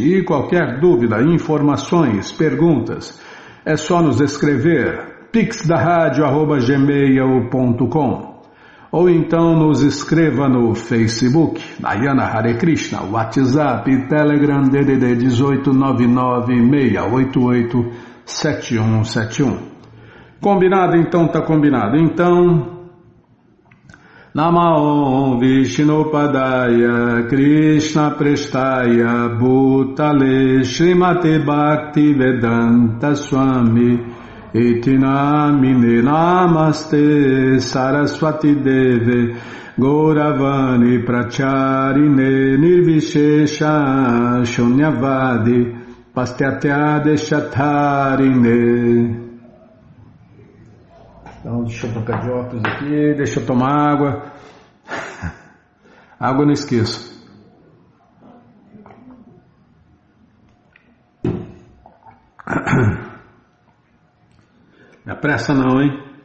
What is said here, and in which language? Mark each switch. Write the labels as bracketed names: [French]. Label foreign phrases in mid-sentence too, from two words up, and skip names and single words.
[Portuguese] E qualquer dúvida, informações, perguntas, é só nos escrever pixdaradio@gmail.com ou então nos escreva no Facebook, Nayana Hare Krishna, WhatsApp, Telegram, DDD 18986887171. Combinado? Então tá combinado. Então, [Sanskrit] Namo Vishnupadaya Krishna Prestaya Bhutale Srimate Bhakti Vedanta Swami Iti Namine Namaste Saraswati Deve Gauravani Pracharine Nirvishesha Shunyavadi Pastyatya Deshatarine. [Portuguese] Então, deixa eu trocar de óculos aqui, deixa eu tomar água. Água eu não esqueço. Não é pressa não, hein?